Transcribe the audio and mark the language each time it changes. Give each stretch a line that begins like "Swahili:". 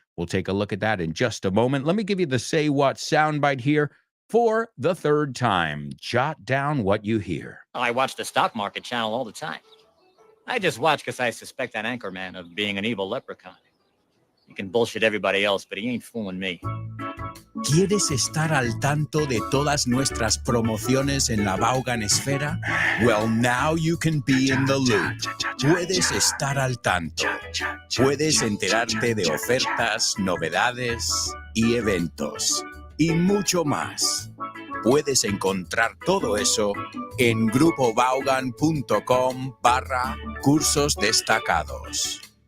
English: We'll take a look at that in just a moment. Let me give you the Say What soundbite here for the third time. Jot down what you hear. I watch the stock market channel all the time. I just watch because I suspect that anchorman of being an evil leprechaun. You can bullshit everybody else, but he ain't fooling me.
Spanish: ¿Quieres estar al tanto de todas nuestras promociones en la Vaughan Esfera?
English: Well, now you can be in the loop.
Spanish: Puedes estar al tanto. Puedes enterarte de ofertas, novedades y eventos. Y mucho más. Puedes encontrar todo eso en grupovaughan.com/cursos destacados.